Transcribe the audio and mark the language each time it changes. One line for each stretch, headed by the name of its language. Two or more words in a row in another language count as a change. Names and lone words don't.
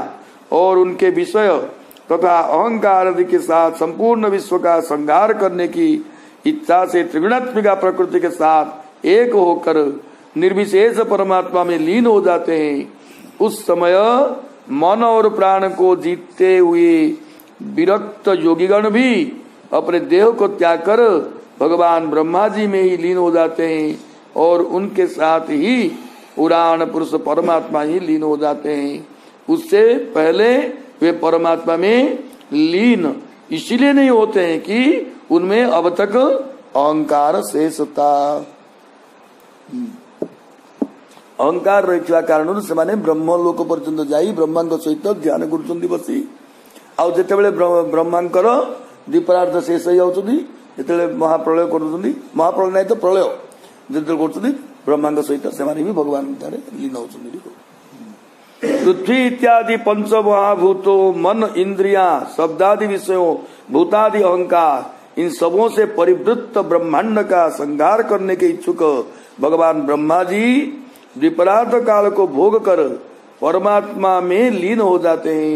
Hindi: और उनके विषय तथा अहंकार आदि के साथ संपूर्ण विश्व का संहार करने की इच्छा से त्रिगुणात्मिका प्रकृति के साथ एक होकर निर्विशेष परमात्मा में लीन हो जाते हैं, उस समय मन और प्राण को जीतते हुए विरक्त योगीगण भी अपने देह को त्याग कर भगवान ब्रह्मा जी में ही लीन हो जाते हैं और उनके साथ ही पुराण पुरुष परमात्मा ही लीन हो जाते हैं। उससे पहले वे परमात्मा में लीन इसलिए नहीं होते हैं कि उनमें अब तक अहंकार शेष था।
Odia: ଅହଙ୍କାର ରହିଥିବା କାରଣରୁ ସେମାନେ ବ୍ରହ୍ମ ଲୋକ ପର୍ଯ୍ୟନ୍ତ ଯାଇ ବ୍ରହ୍ମାଙ୍କ ସହିତ ଧ୍ୟାନ କରୁଛନ୍ତି ବସି। ଆଉ ଯେତେବେଳେ ବ୍ରହ୍ମାଙ୍କର ଦ୍ୱିପରାର୍ଧ ଶେଷ ହେଇଯାଉଛନ୍ତି, ଯେତେବେଳେ ମହାପ୍ରଳୟ କରୁଛନ୍ତି, ମହାପ୍ରଳୟ ନାହିଁ ତ ପ୍ରଳୟ ଯେତେବେଳେ କରୁଛନ୍ତି ବ୍ରହ୍ମାଙ୍କ ସହିତ ସେମାନେ ବି ଭଗବାନ ଠାରେ ଲୀନ ହଉଛନ୍ତି।
Hindi: पृथ्वी इत्यादि पंच महाभूतों, मन, इंद्रिया, शब्दादि विषयों, भूतादि अहंकार, इन सबों से परिवृत्त ब्रह्मांड का संहार करने के इच्छुक भगवान ब्रह्मा जी द्विपरार्ध काल को भोग कर परमात्मा में लीन हो जाते हैं।